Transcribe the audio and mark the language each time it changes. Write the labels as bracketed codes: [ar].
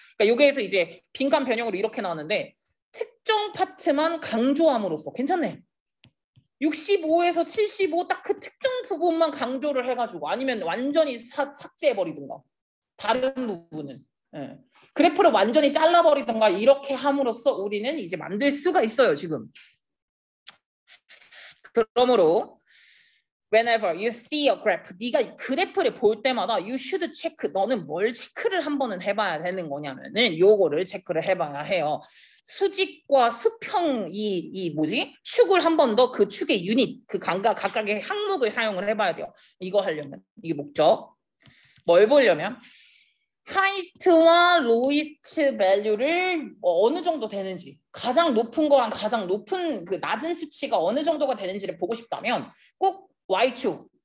[ko] 그러니까 여기에서 이제 빈칸 변형으로 이렇게 나오는데 특정 파트만 강조함으로써 괜찮네. 65에서 75 딱 그 특정 부분만 강조를 해가지고 아니면 완전히 삭제해버리든가 다른 부분은 그래프를 완전히 잘라버리든가 이렇게 함으로써 우리는 이제 만들 수가 있어요. 지금. 그러므로 [en] whenever you see a graph, [ko] 네가 그래프를 볼 때마다 [en] you should check. [ko] 너는 뭘 체크를 한 번은 해봐야 되는 거냐면은 요거를 체크를 해봐야 해요. 수직과 수평 이 뭐지? 축을 한 번 더 그 축의 유닛, 그 각각의 항목을 사용을 해봐야 돼요. 이거 하려면 이게 목적. 뭘 보려면 하이스트와 로이스트 밸류를 어느 정도 되는지, 가장 높은 거랑 가장 높은 그 낮은 수치가 어느 정도가 되는지를 보고 싶다면 꼭 Y축,